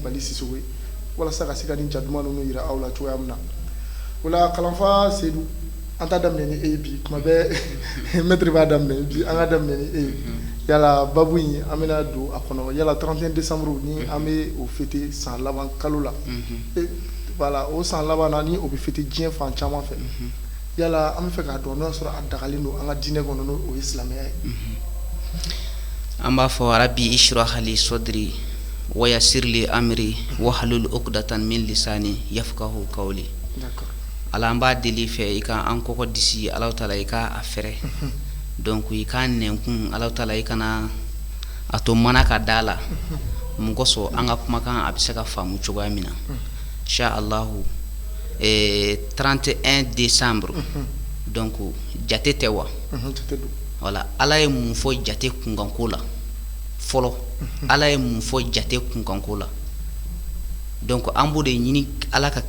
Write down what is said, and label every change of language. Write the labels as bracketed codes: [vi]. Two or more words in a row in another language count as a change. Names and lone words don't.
[bm] Bali Sisoko ye walasa ka se ka nin ja duman ninnu yira aw la cogoya min na o la kalanfa Seydou an t'a daminɛ ni e ye bi kuma bɛɛ maître b'a daminɛ bi an ka daminɛ ni e ye yala babu in an bɛna don a kɔnɔ yala 31 décembre ni an bɛ o fêter san laban kalo la voilà o san laban na ni o bɛ fêter diɲɛ fan caman fɛ yala an bɛ fɛ k'a dɔn n'o y'a sɔrɔ a dagalen don an ka diinɛ kɔnɔ n'o ye silamɛya ye. An b'a fɔ [ar] رب اشرح لي صدري ويسر لي أمري واحلل عقدة من لساني يفقهوا قولي. [bm] D'accord. Ala an b'a deli fɛ i ka an kɔkɔ disi Alahu taala i ka a fɛrɛ donc i ka nɛnkun Alahu taala i kana a to mana ka da la mun kosɔn an ka kumakan a bɛ se ka faamu cogoya min na [ar] إن شاء الله [bm] 31 décembre donc jate tɛ wa voilà Ala ye mun fɔ jate kunkanko la fɔlɔ Ala ye mun fɔ jate kunkanko la donc an b'o de ɲini Ala ka